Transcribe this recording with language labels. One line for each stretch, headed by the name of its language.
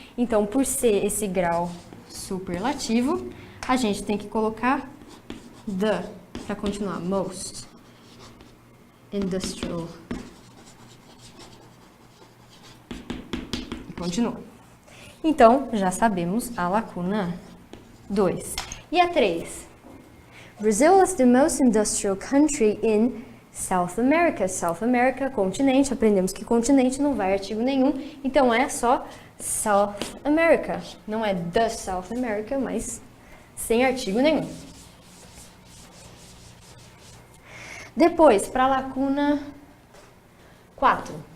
Portuguese: Então, por ser esse grau superlativo, a gente tem que colocar the para continuar.
English: Most industrial.
Portuguese: E continua. Então, já sabemos a lacuna 2. E a 3?
English: Brazil is the most industrial country in South America.
Portuguese: South America, continente. Aprendemos que continente não vai artigo nenhum. Então, é só South America. Não é the South America, mas sem artigo nenhum. Depois, para a lacuna 4.